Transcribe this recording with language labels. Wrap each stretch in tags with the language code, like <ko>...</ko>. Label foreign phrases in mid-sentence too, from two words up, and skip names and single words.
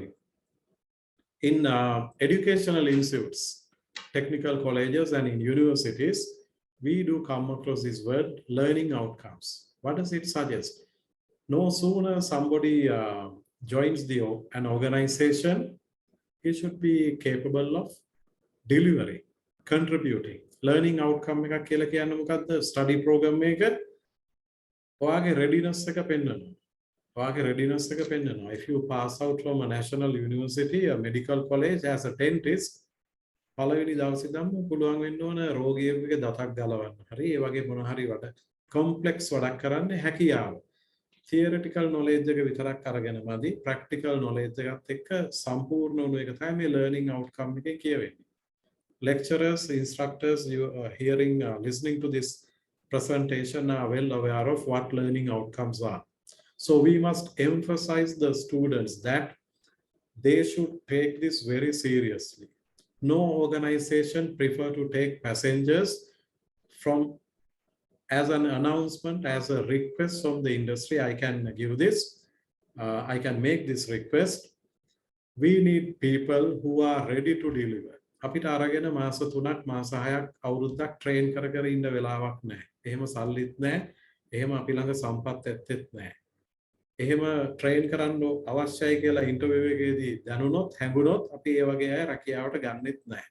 <en>In educational institutes, technical colleges, and in universities, we do come across this word learning outcomes. What does it suggest? No sooner somebody joins an organization, he should be capable of delivering, contributing. Learning outcome</en> <si>එකක් කියලා කියන්නේ මොකද්ද?</si> <en>Study program</en> <si>එක ඔයාගේ readiness එක පෙන්වනවා.</si> <en>If you pass out from a national university, a medical college as a dentist,</en> <si>පළවෙනි දවසේ ඉඳන්ම පුළුවන් වෙන්න ඕන රෝගියෙකුගේ දතක් ගලවන්න. හරි ඒ වගේ මොන හරි complex වැඩක් කරන්න හැකියාව.</si> <en>Theoretical knowledge</en> <si>එක විතරක් අරගෙන මදි.</si> <en>Practical knowledge</en> <si>එකත් එක්ක සම්පූර්ණ වුණු එක තමයි මේ</si> <en>learning outcome</en> <si>එකේ කියවෙන්නේ.</si> <en>Lecturers, instructors, you are listening to this presentation are well aware of what learning outcomes are. So we must emphasize the students that they should take this very seriously. No organization prefer to take passengers as an announcement, as a request from the industry. I can give this, I can make this request. We need people who are ready to deliver.</en> <si>අපිට අරගෙන මාස 3ක් මාස 6ක් අවුරුද්දක් ට්‍රේන් කර ඉන්න වෙලාවක් නැහැ. එහෙම සල්ලිත් නැහැ. එහෙම අපි ළඟ සම්පත් ඇත්තෙත් නැහැ. එහෙම ට්‍රේන් කරන්න අවශ්‍යයි කියලා ඉන්ටර්විව් එකේදී දැනුනොත් හැඟුනොත් අපි ඒ වගේ අය රැකියාවට ගන්නෙත් නැහැ.</si>